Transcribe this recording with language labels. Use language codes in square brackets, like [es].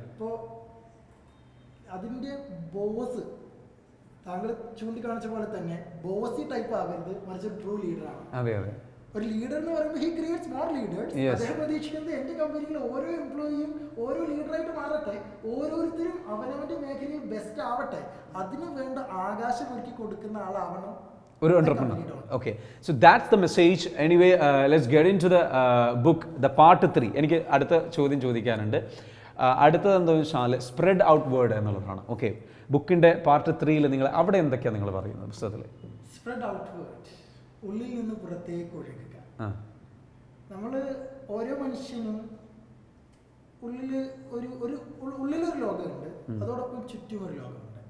[ml] ഇപ്പോൾ അതിൻ്റെ ബോസ്, താങ്കൾ ചൂണ്ടിക്കാണിച്ച പോലെ തന്നെ ബോസി ടൈപ്പ് ആവരുത്, മറിച്ച് ട്രൂ ലീഡറാണ്. അതെ അതെ. ഒരു ലീഡർ എന്ന് പറയുമ്പോൾ [en] He creates more leaders. [ml] അദ്ദേഹം പ്രതീക്ഷിക്കുന്നത് എൻ്റെ കമ്പനിയിൽ ഓരോ എംപ്ലോയിയും ഓരോ ലീഡറായിട്ട് മാറട്ടെ, ഓരോരുത്തരും അവനവൻ്റെ മേഖലയിൽ ബെസ്റ്റ് ആവട്ടെ, അതിന് വേണ്ട ആകാശം ഒരുക്കി കൊടുക്കുന്ന ആളാവണം ഒരു entrepreneur. [en] Okay, so that's the message. Anyway, let's get into the book, the part 3. [ml] എനിക്ക് അടുത്ത ചോദ്യം ചോദിക്കാനുണ്ട്. അടുത്തത് എന്താണെന്ന് വെച്ചാൽ സ്പ്രെഡ് ഔട്ട് വേർഡ് എന്നുള്ളതാണ്. ഓക്കെ, ബുക്കിൻ്റെ പാർട്ട് 3 നിങ്ങൾ അവിടെ എന്തൊക്കെയാണ് നിങ്ങൾ പറയുന്നത് പുസ്തകത്തിൽ? സ്പ്രെഡ് ഔട്ട് വേർഡ്, ഉള്ളിൽ നിന്ന് പുറത്തേക്ക് ഒഴുകുക. നമ്മൾ ഓരോ മനുഷ്യനും ഉള്ളിലൊരു ലോകമുണ്ട്, അതോടൊപ്പം ചുറ്റും ഒരു ലോകമുണ്ട്.